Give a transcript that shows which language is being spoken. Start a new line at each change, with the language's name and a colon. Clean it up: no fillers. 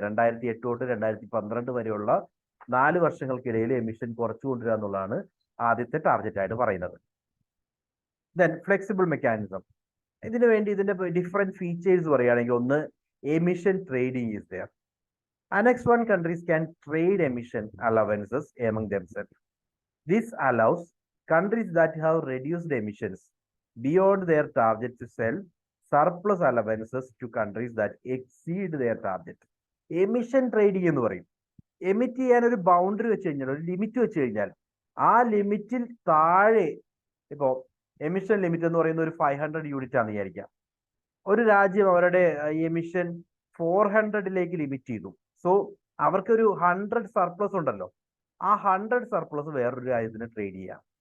Malayalam: 2008 തൊട്ട് 2012 വരെയുള്ള 4 വർഷങ്ങൾക്കിടയിൽ എമിഷൻ കുറച്ചു കൊണ്ടുവരിക എന്നുള്ളതാണ് ആദ്യത്തെ ടാർഗറ്റ് ആയിട്ട് പറയുന്നത്. Then flexible mechanism. ഇതിനു വേണ്ടി ഇതിന്റെ ഡിഫറെന്റ് ഫീച്ചേഴ്സ് പറയുകയാണെങ്കിൽ, ഒന്ന്,
English: Emission trading is there. Annex 1 countries can trade emission allowances among themselves. This allows countries that have reduced emissions beyond their target to sell surplus allowances to countries that exceed their target.
Malayalam: Emission trading എന്ന് പറയും. Emit ചെയ്യാൻ ഒരു boundary വെച്ച് കഴിഞ്ഞാൽ, ഒരു limit വെച്ച് കഴിഞ്ഞാൽ, ആ ലിമിറ്റിൽ താഴെ, ഇപ്പോ എമിഷൻ ലിമിറ്റ് എന്ന് പറയുന്ന ഒരു 500 യൂണിറ്റ് ആണെന്ന് വിചാരിക്കാം. ഒരു രാജ്യം അവരുടെ എമിഷൻ 400ലേക്ക് ലിമിറ്റ് ചെയ്തു. സോ അവർക്കൊരു 100 സർപ്ലസ് ഉണ്ടല്ലോ, ആ 100 സർപ്ലസ് വേറൊരു രാജ്യത്തിന് ട്രേഡ് ചെയ്യാം.